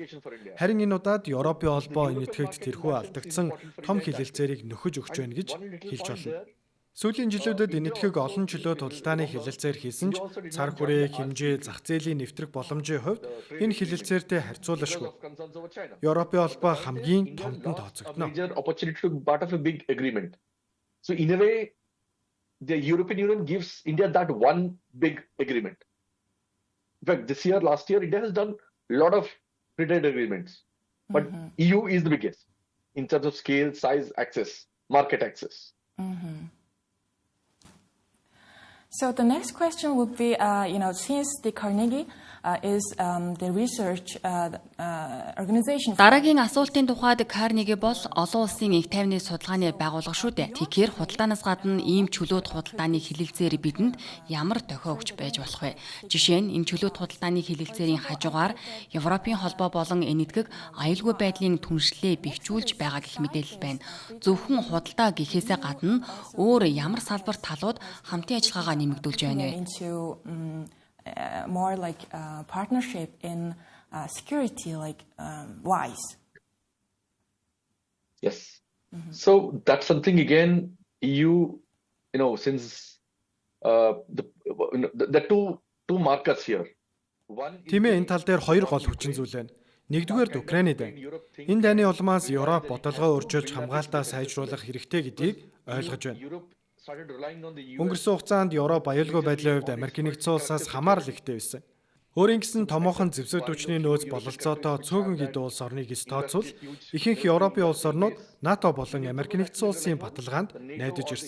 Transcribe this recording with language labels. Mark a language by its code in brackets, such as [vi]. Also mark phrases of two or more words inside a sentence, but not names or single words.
[mn] Харин энэ удаад Европын холбоо Энэтхэгт тэрхүү алдагдсан том хилэлцээрийг нөхөж өгч байна гэж хэлж болно. Сүүлийн жилүүдэд Энэтхэг олон чөлөө худалдааны хилэлцээр хийсэн ч цар хүрээг, хэмжээ, зах зээлийн нэвтрэх боломжийн хувьд энэ хилэлцээртэй харьцуулашгүй. Европын холбоо хамгийн томдон тооцогдно. [en] So in a way, the European Union gives India that one big agreement. In fact, last year, India has done a lot of free trade agreements, but EU is the biggest in terms of scale, size, access, market access. So the next question would be, since the Carnegie is the research organization. [mn] Дараагийн асуултын тухайд Carnegie бол олон улсын их тайвны судалгааны байгууллага шүү дээ. Тэгэхээр худалдаанаас гадна ийм чөлөөт худалдааны хилэлцээр бидэнд ямар дохио өгч байж болох вэ? Жишээ нь энэ чөлөөт худалдааны хилэлцээрийн хажуугаар Европын холбоо болон энэтхэг аюулгүй байдлын түншлэлээ бэхжүүлж байгаа гэх мэдээлэл байна. Зөвхөн худалдаа гэхээсээ гадна өөр ямар салбар талууд хамтын ажиллагаагаа нэмэгдүүлж байна вэ? [en] Into more like partnership in security, like WISE. Yes. So that's something again. Since the two markers here. [mn] Тиймээ энэ тал дээр хоёр гол хүчин зүйл байна. Нэгдүгээр Украины дайн. Энэ дайны улмаас Европ бодлогоо өөрчилж хамгаалтаа сайжруулах хэрэгтэй гэдгийг ойлгож байна. Өнгөрсөн хугацаанд Европ аюулгүй байдлын хувьд Америкийн нэгдсэн улсаас хамаарал ихтэй байсан. Өөрийн гэсэн томоохон зэвсэг түвшний нөөц бололцоотой цөөхөн хэдэн улс орныг эс тооцвол ихэнх Европын улс орнууд НАТО болон Америкийн нэгдсэн улсын баталгаанд найдаж ирсэн.